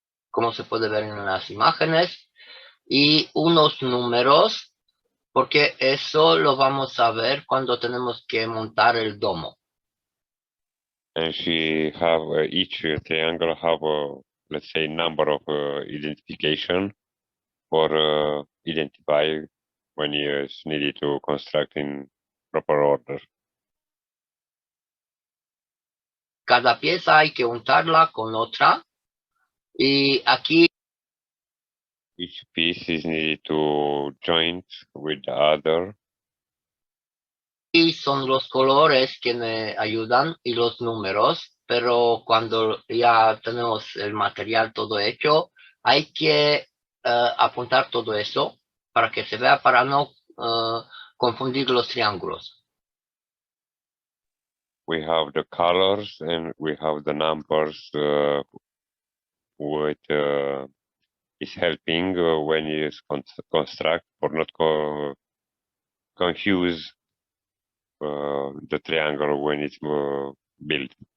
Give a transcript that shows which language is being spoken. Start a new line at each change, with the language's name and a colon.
Spanish: Como se puede ver en las imágenes, y unos números, porque eso lo vamos a ver cuando tenemos que montar el domo.
English: And she have each triangle have let's say number of identification for identify when it's needed to construct in proper order.
Spanish: Cada pieza hay que untarla con otra, y aquí
English: Each piece is needed to join with the other.
Spanish: son los colores que me ayudan y los números, pero cuando ya tenemos el material todo hecho, hay que apuntar todo eso para que se vea, para no confundir los triángulos.
English: We have the colors and we have the numbers which is helping when you construct, for not confuse the triangle when it's built.